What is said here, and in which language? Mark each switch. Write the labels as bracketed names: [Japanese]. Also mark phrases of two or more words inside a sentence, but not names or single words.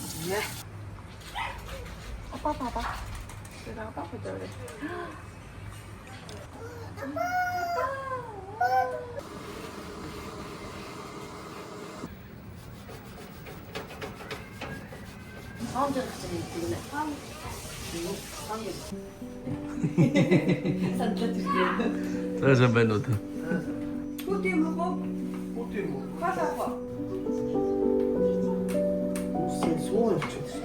[Korean] 아빠 봐봐. 내가 아빠 보자 그래. 다음 주에 갑자기 부르네. [Mongolian] За сайн байна уу? [Korean] 소원 줬어.